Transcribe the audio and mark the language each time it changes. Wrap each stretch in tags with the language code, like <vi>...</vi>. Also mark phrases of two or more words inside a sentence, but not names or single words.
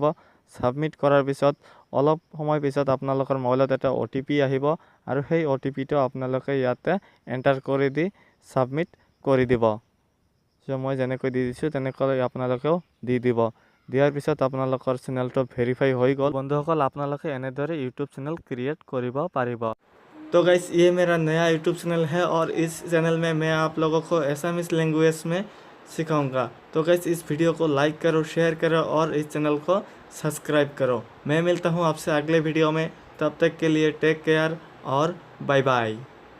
<as>ছাবমিট কৰাৰ পিছত অলপ সময় পিছত আপোনালোকৰ মোবাইলত এটা OTP আহিব, আৰু সেই OTPটো আপোনালোকে ইয়াতে এণ্টাৰ কৰি দি ছাবমিট কৰি দিব। চ' মই যেনেকৈ দি দিছোঁ তেনেকৈ আপোনালোকেও দি দিব। দিয়াৰ পিছত আপোনালোকৰ চেনেলটো ভেৰিফাই হৈ গ'ল। বন্ধুসকল, আপোনালোকে এনেদৰে ইউটিউব চেনেল ক্ৰিয়েট কৰিব পাৰিব।</as> <hi>तो गाइस, ये मेरा नया यूट्यूब चैनल है और इस चैनल में मैं आप लोगों को</hi> <en>Assamese language</en> <hi>में सिखाऊंगा। तो गाइस, इस वीडियो को लाइक करो, शेयर करो और इस चैनल को सब्सक्राइब करो। मैं मिलता हूँ आपसे अगले वीडियो में। तब तक के लिए</hi> <en>take care</en> <hi>और</hi> <en>bye bye.</en>